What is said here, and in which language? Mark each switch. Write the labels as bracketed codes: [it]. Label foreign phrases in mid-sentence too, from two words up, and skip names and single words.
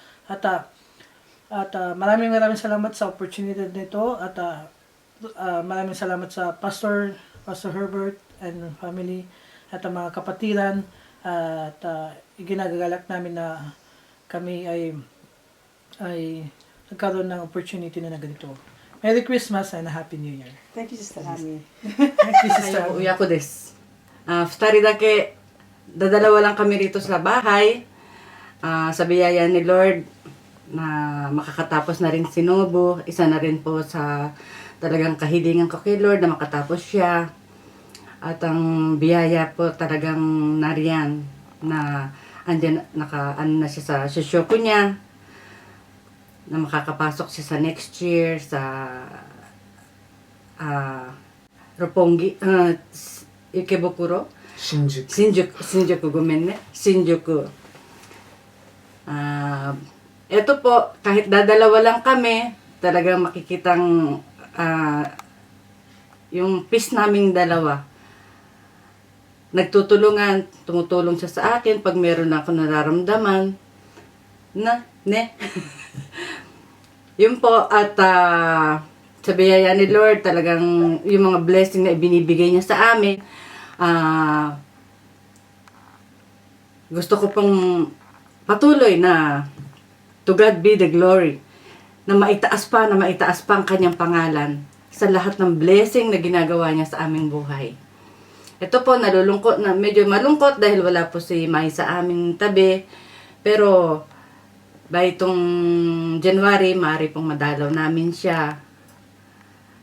[tl] At maraming salamat sa opportunity nito at maraming salamat sa Pastor Herbert [en] and family [tl] at ang mga kapatiran at iginagagalak namin na kami ay nagkaroon ng opportunity na ganito. [en] Merry Christmas and Happy New Year. Thank you, Sister Ami. Thank you, Sister. [ja] 親子です。2人だけ、 [tl] dadalawa lang kami rito sa bahay. Sa biyaya ni Lord, na makakatapos na rin si Nobo. Isa na rin po sa talagang kahilingan ko kay Lord na makatapos siya. At ang biyaya po talagang nariyan na andyan, na siya sa susyoko niya. Na makakapasok siya sa next year sa Roppongi, Ikebukuro? [ja] Shinjuku, ごめんね. [tl] Shinjuku. Ito po, kahit dadalawa lang kami, talagang makikitang yung peace naming dalawa. Nagtutulungan, tumutulong siya sa akin pag meron ako nararamdaman. Yun po, at sa biyaya ni Lord, talagang yung mga blessing na ibinibigay niya sa amin, gusto ko pong patuloy na [en] to God be the glory, [tl] na maitaas pa ang kanyang pangalan sa lahat ng blessing na ginagawa niya sa aming buhay. Ito po, medyo malungkot dahil wala po si Mai sa aming tabi, pero by itong January, maaari pong madalaw namin siya.